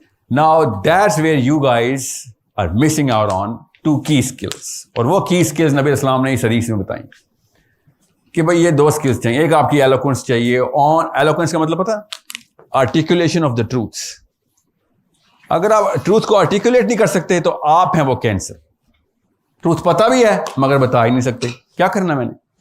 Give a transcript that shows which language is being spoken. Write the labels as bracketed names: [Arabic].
[English] Now that's where you guys are missing out on 2 key skills. [Urdu] اور وہ key skills نبی اسلام نے اس حدیث میں بتائیں کہ بھئی یہ 2 skills چاہیے. ایک آپ کی eloquence چاہیے. eloquence کا مطلب پتہ, [English] articulation of the truths. [Urdu] اگر آپ ٹروتھ کو articulate نہیں کر سکتے تو آپ ہیں وہ کینسر. ٹروتھ پتہ بھی ہے مگر بتا ہی نہیں سکتے. کیا کرنا میں نے,